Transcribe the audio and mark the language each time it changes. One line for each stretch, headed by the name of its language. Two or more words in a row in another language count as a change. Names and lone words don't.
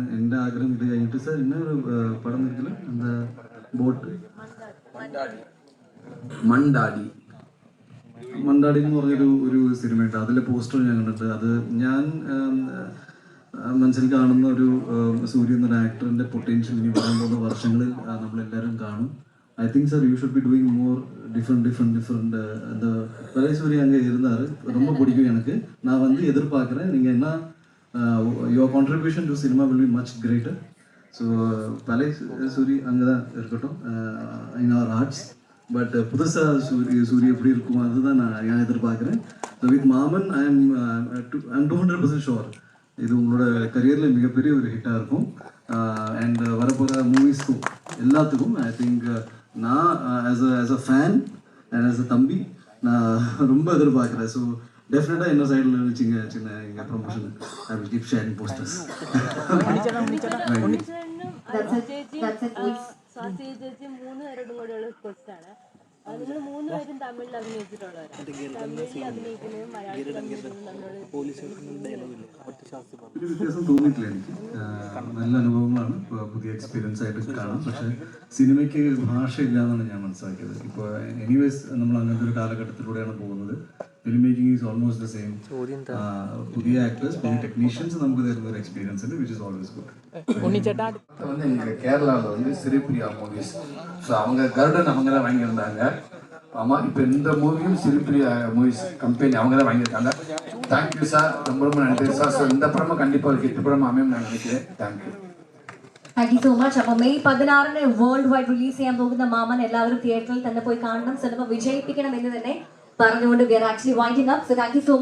Malayalam: എൻ്റെ ആഗ്രഹം ഇത് കഴിഞ്ഞിട്ട് സാർ എന്നെ ഒരു പടം നിൽക്കില്ല, എന്താ ബോട്ട് മണ്ടാടി എന്ന് പറഞ്ഞൊരു സിനിമയുണ്ട്. അതിലെ പോസ്റ്റർ ഞാൻ കണ്ടിട്ട് അത് ഞാൻ മനസ്സിൽ കാണുന്ന ഒരു സൂര്യ എന്നൊരു ആക്ടറിന്റെ പൊട്ടൻഷ്യൽ ഇനി വരാൻ പോകുന്ന വർഷങ്ങളിൽ നമ്മളെല്ലാവരും കാണും.
English: I think sir you should be doing more different
Tamil: அந்த பழைய சூரிய அங்கே இருந்தார், ரொம்ப பிடிக்கும் எனக்கு. நான் வந்து எதிர்பார்க்குறேன் நீங்கள் என்ன
English: your contribution to cinema will be much greater.
Tamil: ஸோ பழைய சூரி அங்கே தான் இருக்கட்டும்
English: in our hearts.
Tamil: பட் புதுசாக சூரிய எப்படி இருக்கும் அதுதான் நான் எதிர்பார்க்குறேன்.
English: so with Maaman I am 200% sure
Tamil: இது உங்களோட கரியரில் மிகப்பெரிய ஒரு ஹிட்டாக இருக்கும். அண்ட் வரப்போகிற மூவிஸ்க்கும் எல்லாத்துக்கும்
English: I think
Tamil: நான்
English: as a fan and as a
Tamil: தம்பி நான் ரொம்ப எதிர்பார்க்குறேன். ஸோ டெஃபினட்டாக என்ன சைடில் சின்ன எங்கள் ப்ரொமோஷன்
English: I will keep sharing posters.
Malayalam: നിങ്ങൾ 3 പേരും തമിഴിൽ അഭിനയിച്ചിട്ടുള്ളവരാണ്. തമിഴിൽ അഭിനയിക്കുന്നതും മലയാളത്തിൽ അഭിനയിക്കുന്നതും ഒരു വ്യത്യാസം തോന്നിയിട്ടില്ല എനിക്ക്. നല്ല അനുഭവങ്ങളാണ്, പുതിയ എക്സ്പീരിയൻസ് ആയിട്ട് കാണാം. പക്ഷേ സിനിമയ്ക്ക് ഭാഷയില്ല എന്നാണ് ഞാൻ മനസ്സിലാക്കിയത്. ഇപ്പോൾ എനിവേസ് നമ്മൾ അങ്ങനത്തെ ഒരു കാലഘട്ടത്തിലൂടെയാണ് പോകുന്നത്.
English: film making is almost the same.
Malayalam: പുതിയ ആക്ടേഴ്സ്, പുതിയ ടെക്നീഷ്യൻസ് നമുക്ക് തരുന്ന ഒരു എക്സ്പീരിയൻസ് ഉണ്ട്,
English: which is always good.
Tamil: வந்து எங்கள் கேரளாவில் வந்து சிரிப்பிரியா மூவிஸ், ஸோ அவங்க கருடன் அவங்க தான் வாங்கியிருந்தாங்க. ஆமாம், இப்போ இந்த மூவியும் சிரிப்பிரியா மூவிஸ் கம்பெனி அவங்க தான் வாங்கியிருக்காங்க. தேங்க்யூ சார், ரொம்ப நன்றி சார். ஸோ இந்த படமும் கண்டிப்பாக ஒரு ஹிட் படம் அமையும் நான் நினைக்கிறேன். தேங்க்யூ.
English: thank you so much.
Malayalam: അപ്പോൾ മെയ് 16
English: world wide release
Malayalam: ചെയ്യാൻ പോകുന്ന മാമൻ എല്ലാവരും തിയേറ്ററിൽ തന്നെ പോയി കാണണം, സിനിമ വിജയിപ്പിക്കണം എന്ന് തന്നെ പറഞ്ഞുകൊണ്ട്
English: we are actually winding up. so thank you so much.